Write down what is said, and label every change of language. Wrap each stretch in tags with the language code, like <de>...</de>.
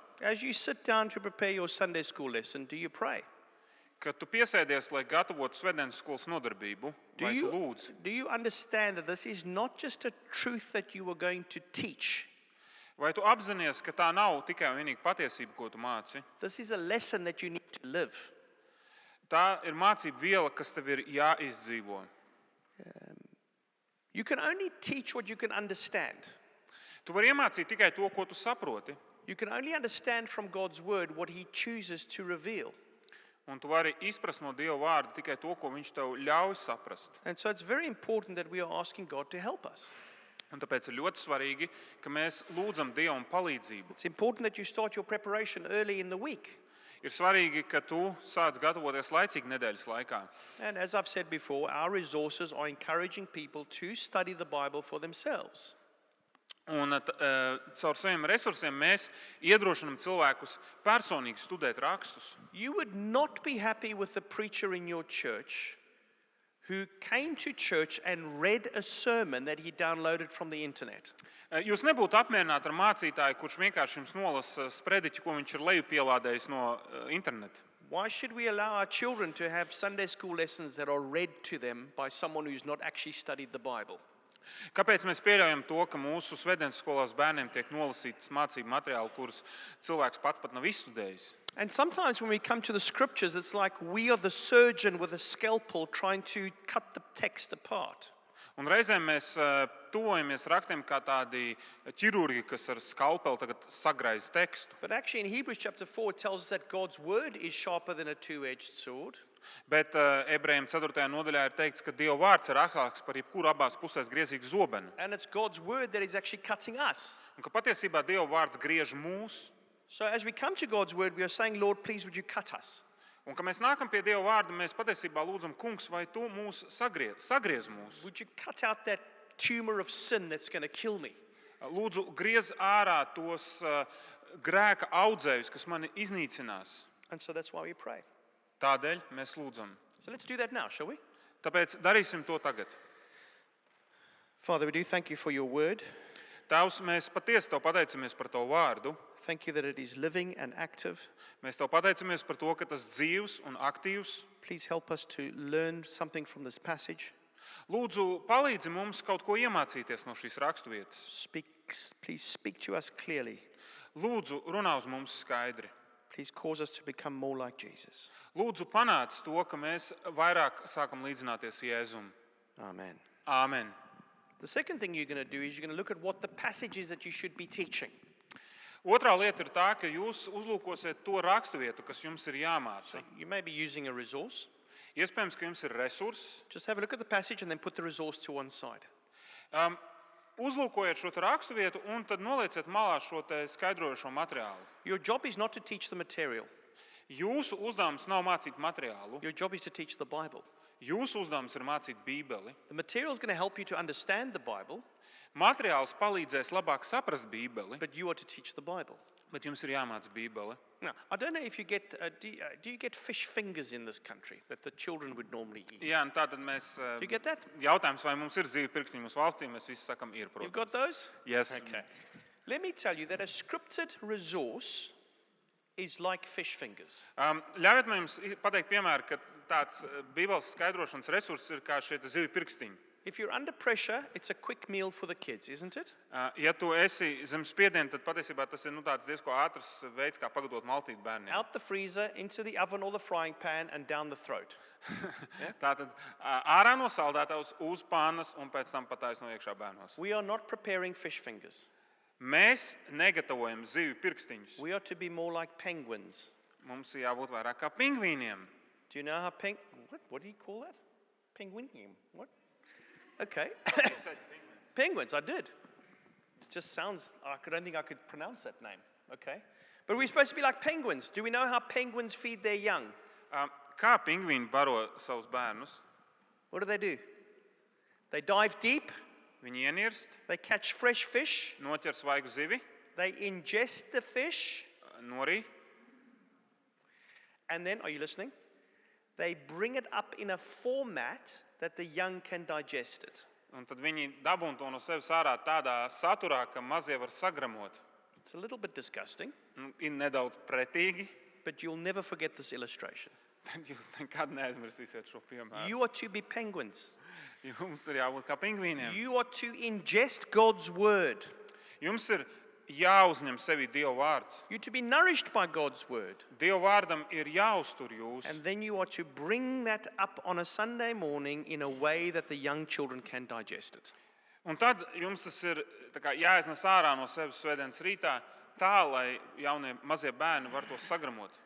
<en>As you sit down to prepare your Sunday school lesson, do you pray?</en> <lv>kad tu piesēdies, lai gatavotu svētdienas skolas nodarbību, vai tu lūdz?</lv> <en>Do you understand that this is not just a truth that you are going to teach?</en> <lv>Vai tu apzinies, ka tā nav tikai un vienīgi patiesība, ko tu māci?</lv> <en>This is a lesson that you need to live.</en> <lv>Tā ir mācība viela, kas tev ir jāizdzīvo.</lv> <en>You can only teach what you can understand.</en> <lv>Tu vari iemācīt tikai to, ko tu saproti.</lv> <en>You can only understand from God's word what he chooses to reveal.</en> <lv>Un tu vari izprast no Dieva vārda tikai to, ko viņš tev ļauj saprast.</lv> <en>And so it's very important that we are asking God to help us.</en> <lv>Un tāpēc ir ļoti svarīgi, ka mēs lūdzam Dievam palīdzību.</lv> <en>It's important that you start your preparation early in the week.</en> <lv>Ir svarīgi, ka tu sāc gatavoties laicīgi nedēļas laikā.</lv> <en>And as I've said before, our resources are encouraging people to study the Bible for themselves.</en> <lv>Un caur saviem resursiem mēs iedrošinām cilvēkus personīgi studēt rakstus.</lv> <en>You would not be happy with the preacher in your church who came to church and read a sermon that he downloaded from the internet.</en> <lv>Jūs nebūtu apmierināti ar mācītāju, kurš vienkārši jums nolasa sprediķi, ko viņš ir lejupielādējis no interneta.</lv> <en>Why should we allow our children to have Sunday school lessons that are read to them by someone who's not actually studied the Bible?</en> <lv>Kāpēc mēs pieļaujam to, ka mūsu svētdienas skolās bērniem tiek nolasīts mācību materiāli, kurus cilvēks pats pat nav izstudējis?</lv> <en>And sometimes when we come to the scriptures, it's like we are the surgeon with a scalpel trying to cut the text apart.</en> <lv>Un reizēm mēs tuvojamies rakstiem kā tādi ķirurgi, kas ar skalpeli tagad sagraiz tekstu.</lv> <en>But actually in Hebrews chapter 4 it tells us that God's word is sharper than a two-edged sword.</en> <lv>Bet Ebrejiem 4. nodaļā ir teikts, ka Dieva vārds ir asāks par jebkuru abās pusēs griezīgu zobenu.</lv> <en>And it's God's word that is actually cutting us.</en> <lv>Un ka patiesībā Dieva vārds griež mūs.</lv> <en>So as we come to God's word, we are saying, Lord, please would you cut us?</en> <lv>Un ka mēs nākam pie Dieva vārda, mēs patiesībā lūdzam, Kungs, vai tu mūs sagriez mūs?</lv> <en>Would you cut out that tumor of sin that's going to kill me?</en> <lv>Lūdzu, griez ārā tos grēka audzējus, kas mani iznīcinās.</lv> <en>And so that's why we pray.</en> <lv>Tādēļ mēs lūdzam.</lv> <en>So let's do that now, shall we?</en> <lv>Tāpēc darīsim to tagad.</lv> <en>Father, we do thank you for your word.</en> <lv>Tēvs, mēs patiesi Tev pateicamies par Tavu vārdu.</lv> <en>Thank you that it is living and active.</en> <lv>Mēs Tev pateicamies par to, ka tas dzīvs un aktīvs.</lv> <en>Please help us to learn something from this passage.</en> <lv>Lūdzu, palīdzi mums kaut ko iemācīties no šīs raksturvietas.</lv> <en>Please speak to us clearly.</en> <lv>Lūdzu, runā uz mums skaidri.</lv> <en>Please cause us to become more like Jesus.</en> <lv>Lūdzu, panāc to, ka mēs vairāk sākam līdzināties Jēzum.</lv> <en>Amen.</en> <lv>Āmen.</lv> <en>The second thing you're going to do is you're going to look at what the passage is that you should be teaching.</en> <lv>Otrā lieta ir tā, ka jūs uzlūkosiet to raksturvietu, kas jums ir jāmāca.</lv> <en>You may be using a resource.</en> <lv>Iespējams, ka jums ir resurss.</lv> <en>Just have a look at the passage and then put the resource to one side.</en> <lv>Uzlūkojiet šo raksturvietu un tad nolieciet malā šo skaidrojošo materiālu.</lv> <en>Your job is not to teach the material.</en> <lv>Jūsu uzdevums nav mācīt materiālu.</lv> <en>Your job is to teach the Bible.</en> <lv>Jūsu uzdevums ir mācīt Bībeli.</lv> <en>The material is going to help you to understand the Bible,</en> <lv>Materiāls palīdzēs labāk saprast Bībeli,</lv> <en>but you are to teach the Bible.</en> <lv>bet jums ir jāmāca Bībeli.</lv> <en>Now, I don't know if you get, do you get fish fingers in this country that the children would normally eat?</en> <lv>Jā, un tātad mēs</lv> <en>Do you get that?</en> <lv>jautājums, vai mums ir zivju pirkstiņi mūsu valstī, mēs visi sakam, ir,</lv> <en>You've got</en> <lv>protams.</lv> <en>those? Yes. Okay. Let me tell you that a scripted resource is like fish fingers.</en> <lv>Ļaujiet man jums pateikt piemēru, ka tāds Bībeles skaidrošanas resurss ir kā šie zivju pirkstiņi.</lv> <en>If you're under pressure, it's a quick meal for the kids, isn't it?</en> <lv>Ja tu esi zem spiediena, tad patiesībā tas ir tāds diezko ātrs veids, kā pagatavot maltīti bērniem.</lv> <en>Out the freezer, into the oven or the frying pan, and down the throat.</en> <lv>Tātad ārā no saldētavas uz pānas un pēc tam pataisno no iekšā bērnos.</lv> <en>We are not preparing fish fingers.</en> <lv>Mēs negatavojam zivju pirkstiņus.</lv> <en>We are to be more like penguins.</en> <lv>Mums ir jābūt vairāk kā pingvīniem.</lv> <en>Do you know how what do you call that? Penguinium. What? Okay. Penguins, I did. It just sounds, I don't think I could pronounce that name. Okay. But we're supposed to be like penguins. Do we know how penguins feed their young?</en> <lv>Kā pingvīni baro savus bērnus?</lv> <en>What do? They dive deep.</en> <lv>Viņi ienirst,</lv> <en>They catch fresh fish.</en> <lv>noķer svaigu zivi,</lv> <en>They ingest the fish.</en> <lv>norī,</lv> <en>And then, are you listening? They bring it up in a format that the young can digest it.</en> <lv>un tad viņi dabūn to no sevis ārā tādā saturā, ka mazie var sagramot.</lv> <en>It's a little bit disgusting,</en> <lv>Ir nedaudz pretīgi,</lv> <en>but you'll never forget this illustration.</en> <lv>tad jūs nekad neaizmirsīsiet šo piemēru.</lv> <en>You are to be penguins.</en> <lv>Jums ir jābūt kā pingvīniem.</lv> <en>You are to ingest God's word.</en> <lv>Jums ir jāuzņem sevi Dieva vārds.</lv> <en>You're to be nourished by God's word.</en> <lv>Dieva vārdam ir jāuztur jūs.</lv> <en>And then you are to bring that up on a Sunday morning in a way that the young children can digest it.</en> <lv>Un tad jums tas ir tā kā jāiznes ārā no sevis svētdienas rītā, tā, lai jaunie mazie bērni var to sagramot.</lv>